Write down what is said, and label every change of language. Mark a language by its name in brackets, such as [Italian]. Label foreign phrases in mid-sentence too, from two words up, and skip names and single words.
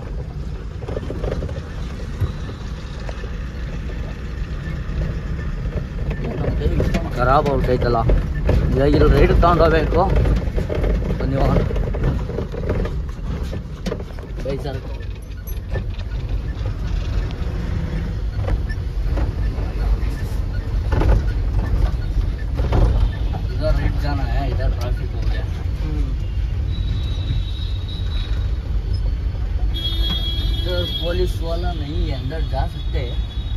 [Kannada] ಖರಾಬ್ ಆಗ್ಬಿಟ್ಟೈತಲ್ಲ. ಇವಾಗ ಇಲ್ಲಿ ರೈಟ್ ತಗೊಂಡು ಹೋಗ್ಬೇಕು. ನೀವು ಸರ್ [Hindi] इधर रेड जाना है, इधर ट्रैफिक हो गया. इधर पुलिस वाला नहीं है, अंदर जा सकते हैं.